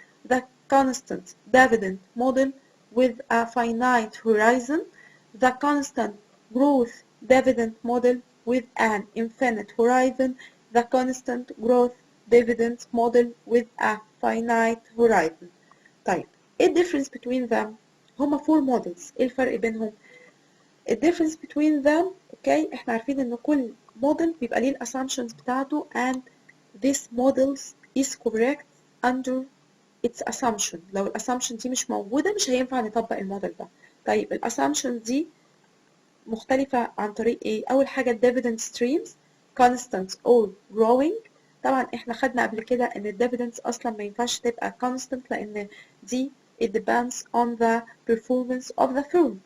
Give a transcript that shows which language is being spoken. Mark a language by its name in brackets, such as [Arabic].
[English] The constant dividend model with a finite horizon. The constant growth dividend model with an infinite horizon. The constant growth dividend model with a finite horizon. [Arabic] طيب ايه الديفرنس [English] between them؟ [Arabic] هما 4 models. ايه الفرق بينهم؟ ال [English] difference between them. [Arabic] اوكي، احنا عارفين ان كل model بيبقى ليه ال assumptions بتاعته [English] and this models is correct under its assumption. [Arabic] لو ال assumption دي مش موجودة مش هينفع نطبق الموديل ده. طيب ال assumption دي مختلفة عن طريق ايه؟ أول حاجة ال [English] dividend streams constant or growing. [Arabic] طبعا احنا خدنا قبل كده ان ال dividends أصلا ما ينفعش تبقى constant لأن دي [English] it depends on the performance of the firm.